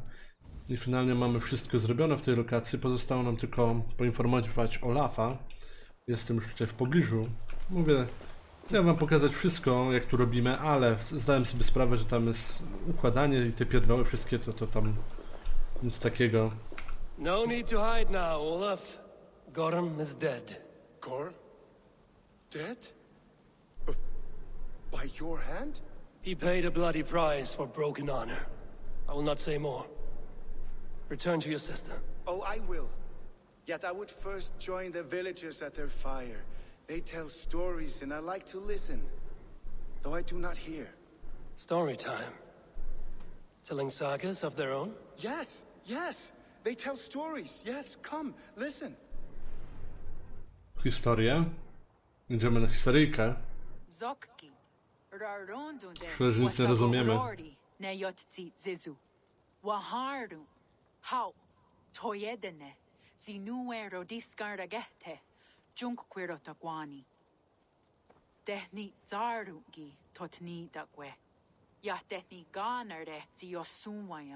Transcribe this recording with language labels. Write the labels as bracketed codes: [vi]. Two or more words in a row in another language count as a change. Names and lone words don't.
[pl] I finalnie mamy wszystko zrobione w tej lokacji, pozostało nam tylko poinformować Olafa. Jestem już tutaj w pobliżu. Mówię, chciałem wam pokazać wszystko, jak tu robimy, ale zdałem sobie sprawę, że tam jest układanie i te pierdoły wszystkie, to tam nic takiego. [en] No need to hide now, Olaf. Gorm is dead. Gorm? Dead? By your hand? He paid a bloody price for broken honor. I will not say more. Return to your sister. Oh, I will. Yet I would first join the villagers at their fire. They tell stories and I like to listen, though I do not hear. Story time. Telling sagas of their own? Yes, yes. They tell stories. Yes, come, listen. [pl] Historię. Idziemy na historyjkę. Zokki. Myślę, że nic nie rozumiemy. Waharu. Hau. Tojedene. Zinuero discardagete. Junkquiro taguani. Tehni zarugi totni dagwe. Ya tehni ganare ziosumwaya.